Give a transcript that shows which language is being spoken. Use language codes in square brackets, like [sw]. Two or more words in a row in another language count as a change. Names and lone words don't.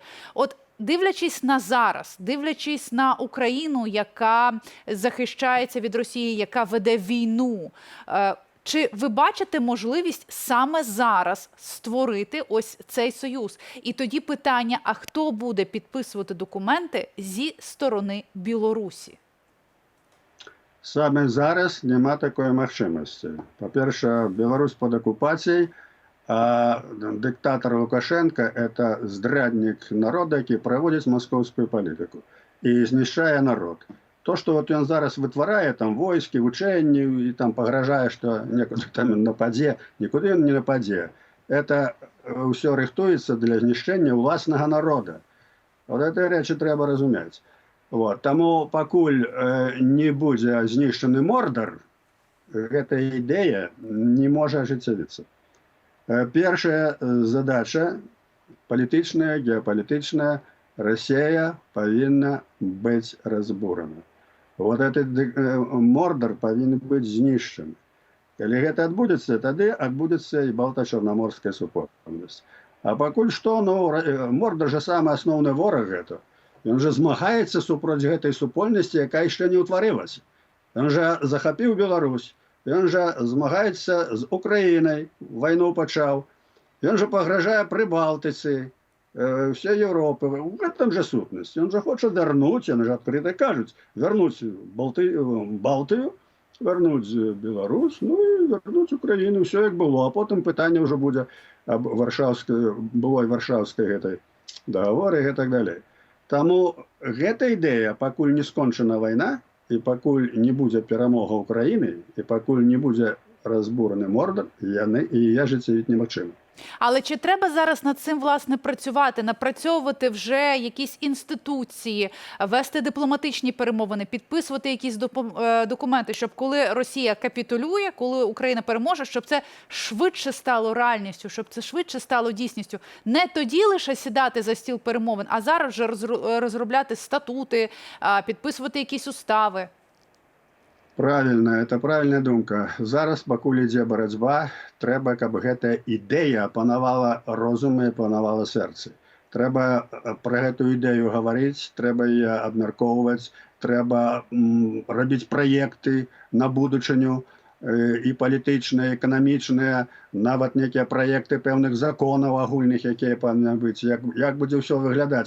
[uk] Дивлячись на зараз, дивлячись на Україну, яка захищається від Росії, яка веде війну, чи ви бачите можливість саме зараз створити ось цей союз? І тоді питання, а хто буде підписувати документи зі сторони Білорусі? Саме зараз нема такої можливості. По-перше, Білорусь під окупацією, а диктатор Лукашенко – это здрадник народа, який проводить московську політику і знищає народ. То, що він зараз витворяє, там войски, учені, і там погрожає, що нікуди там нападе, нікуди він не нападе. Це все рихтується для знищення власного народу. От ці речі треба розуміти. Тому, покуль не буде знищений Мордор, ця ідея не може ажыццявіцца. [be] Першая задача палітычная, геапалітычная, Россия павінна быць разбурана. Этот Мордор павінен быць знішчаны. Калі гэта адбудзецца, тады адбудзецца і балта-чарнаморская супольнасць. А пакуль што, Мордор жа самы асноўны вораг гэта. Ён жа змагаецца супроць гэтай супольнасці, якая яшчэ не ўтварылася. Ён жа захапіў Беларусь. Ён жа змагаецца з Украінай, вайну пачаў. Ён жа пагражае Прыбалтыцы. [ru] всей Европы. В этом же сутность. Он же хочет вернуть, они же открыто кажут, вернуть Балтию, вернуть Беларусь, [uk] ну і вернуть Україну, все як було. А потім питання вже буде об [be] былой варшаўскай гэтай [uk] договоры і так далее. [be] Таму гэта ідэя, пакуль не скончана вайна, і пакуль не будзе перамога Украіны, і пакуль не будзе разбураны Мордор, і ажыццявіць немагчыма. [uk] Але чи треба зараз над цим, власне, працювати, напрацьовувати вже якісь інституції, вести дипломатичні перемовини, підписувати якісь документи, щоб коли Росія капітулює, коли Україна переможе, щоб це швидше стало реальністю, щоб це швидше стало дійсністю. Не тоді лише сідати за стіл перемовин, а зараз вже розробляти статути, підписувати якісь устави. [ru] Правильно, это правильная думка. [be] Зараз, пакуль ідзе барацьба, трэба, каб гэтая ідэя апанавала розум і апанавала сэрцы. Трэба пра гэтую ідэю гаварыць, трэба яе абмяркоўваць, трэба рабіць праекты на будучыню, і палітычныя, эканамічныя, нават некія праекты пэўных законаў агульных, якія павінны быць, як будзе ўсё выглядаць.